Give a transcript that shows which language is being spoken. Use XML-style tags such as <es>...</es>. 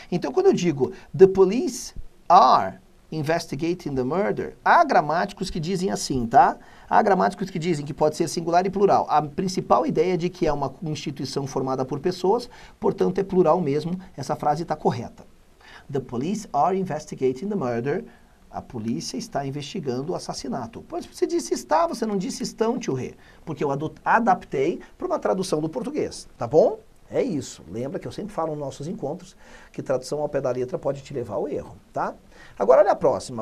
<pt>Então, quando eu digo,</pt> <en>the police are investigating the murder,</en> <pt>há gramáticos que dizem assim, tá? Há gramáticos que dizem que pode ser singular e plural. A principal ideia é de que é uma instituição formada por pessoas, portanto é plural mesmo, essa frase está correta.</pt> <en>The police are investigating the murder.</en> <pt>A polícia está investigando o assassinato. Pois você disse está, você não disse estão, tio Rê, porque eu adaptei para uma tradução do português, tá bom? É isso. Lembra que eu sempre falo nos nossos encontros que tradução ao pé da letra pode te levar ao erro, tá? Agora olha a próxima.</pt>